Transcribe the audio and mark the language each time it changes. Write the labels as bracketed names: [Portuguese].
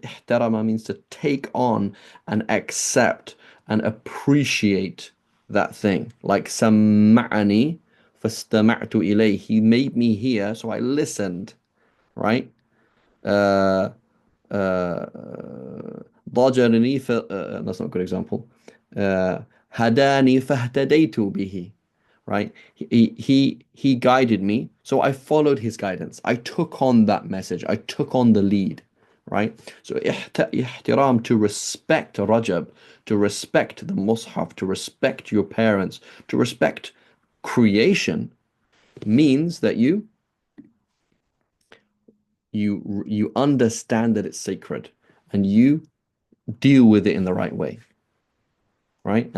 [English] Ihtarama means to take on and accept and appreciate that thing. [Arabic] Like sama'ani fastama'tu ilayh. [English] He made me hear, so I listened, right? Uh, uh, ضجرني that's not a good example. [Arabic] Uh, هداني فاهتديت به, right? [English] He guided me, so I followed his guidance. I took on that message. I took on the lead, right? So ihtiram, to respect Rajab, to respect the Mus'haf, to respect your parents, to respect creation means that you understand that it's sacred and you deal with it in the right way, right?